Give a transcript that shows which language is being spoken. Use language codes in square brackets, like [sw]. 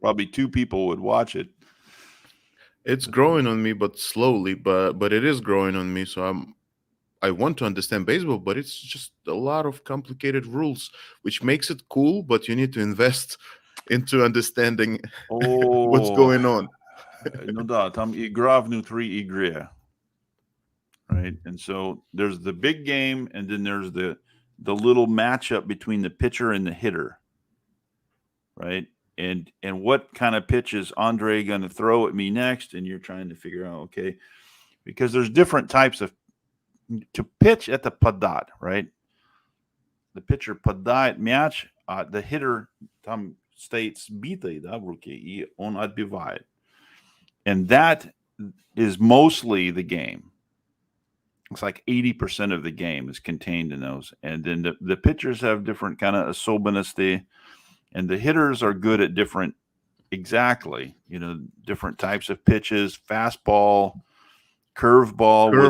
[en] Probably two people would watch it. it's growing on me, but slowly. But it is growing on me. So I want to understand baseball, but it's just a lot of complicated rules, which makes it cool. But you need to invest into understanding what's Oh, going on. [ru] ну да, там игра внутри игры, [en] right? And so there's the big game, and then there's the little matchup between the pitcher and the hitter, right? And what kind of pitch is Andre going to throw at me next? And you're trying to figure out, okay, because there's different types of to pitch at the padat, right? The pitcher [ru] подает мяч, [en] the hitter [ru] там стоит сбитый, да, в руке, и он отбивает. [en] And that is mostly the game. It's like 80% of the game is contained in those. And then the pitchers have different kind of особенности, and the hitters are good at different, exactly, you know, different types of pitches, fastball, curveball, where